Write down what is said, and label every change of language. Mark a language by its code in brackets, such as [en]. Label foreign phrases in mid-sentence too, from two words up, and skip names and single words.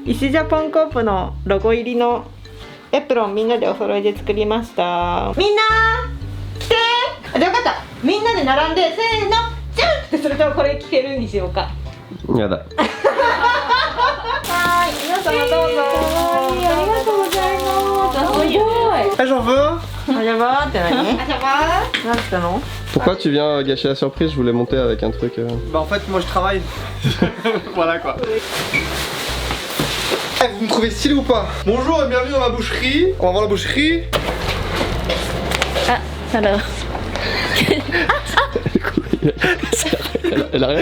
[ja] 石ジャポンコープのロゴ入りのエプロンみんなでお揃いで作りました。みんな来てー。じゃあ分かった。みんなで並んでせーのジャンってするとこれ着てるにしようか。やだ。はい、皆様どうぞ。ありがとうございます。すごい。 [fr] Ah j'en veux un. [ja] あじゃばーって何？あじゃばー。なんつったの？ [fr] Pourquoi tu viens gâcher la surprise? Je voulais monter avec un truc. Bah en fait moi je travaille. Voilà quoi. Eh, vous me trouvez stylé ou pas? Bonjour et bienvenue dans ma boucherie. On va voir la boucherie. Ah, alors. Elle a rien.